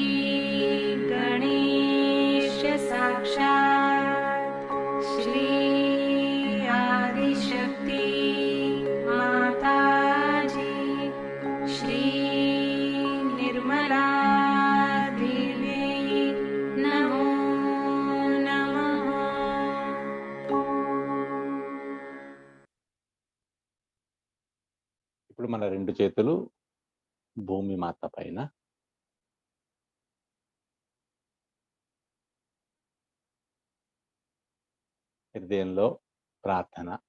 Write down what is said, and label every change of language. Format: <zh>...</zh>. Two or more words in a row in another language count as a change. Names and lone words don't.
<sa>गणेश साक्षात् श्री आदिशक्ति माताजी श्री निर्मला देवी नमो नमः।</sa> <te>ఇప్పుడు మన రెండు చేతులు భూమి మాత పైన, హృదయంలో ప్రార్థన.</te>